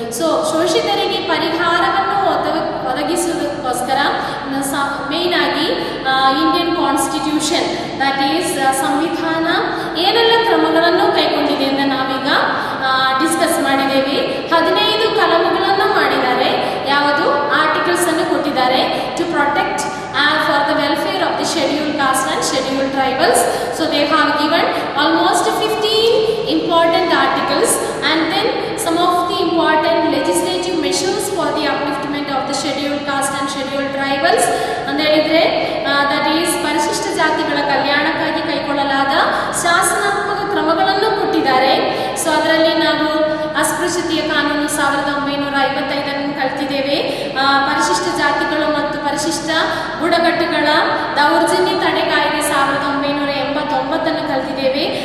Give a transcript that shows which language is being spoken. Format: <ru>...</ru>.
<kn>So ಶೋಷಿತರಿಗೆ ಪರಿಹಾರವನ್ನು ಒದಗಿಸುವುದಕ್ಕೋಸ್ಕರ main ಆಗಿ Indian constitution,</kn> <en>that is</en> <kn>ಸಂವಿಧಾನ ಏನೆಲ್ಲ ಕ್ರಮಗಳನ್ನು ಕೈಗೊಂಡಿದೆ ಅಂತ ನಾವೀಗ ಡಿಸ್ಕಸ್ ಮಾಡಿದ್ದೇವೆ. 15 ಕಲಮುಗಳನ್ನು ಮಾಡಿದ್ದಾರೆ. ಯಾವುದು? ಆರ್ಟಿಕಲ್ಸ್ ಅನ್ನು ಕೊಟ್ಟಿದ್ದಾರೆ.</kn> <en>To protect for the welfare of the scheduled caste and scheduled tribals. So they have given almost 15 important articles, and then some of the important legislative measures for the upliftment of the scheduled caste and scheduled tribals</en> <kn>ಅಂತ ಹೇಳಿದ್ರೆ</kn> <en>that is</en> <kn>ಪರಿಶಿಷ್ಟ ಜಾತಿಗಳ ಕಲ್ಯಾಣಕ್ಕಾಗಿ ಕೈಗೊಳ್ಳಲಾದ ಶಾಸನಾತ್ಮಕ ಕ್ರಮಗಳನ್ನು ಕೊಟ್ಟಿದ್ದಾರೆ. So ಅದರಲ್ಲಿ ನಾವು ಅಸ್ಪೃಶ್ಯತೆಯ ಕಾನೂನು 1955 ಕಲ್ತಿದ್ದೇವೆ. ಪರಿಶಿಷ್ಟ ಜಾತಿಗಳು ಮತ್ತು ಪರಿಶಿಷ್ಟ ಬುಡಕಟ್ಟುಗಳ ದೌರ್ಜನ್ಯ ತಡೆ ಕಾಯ್ದೆ 1989 ಕಲ್ತಿದ್ದೇವೆ.</kn>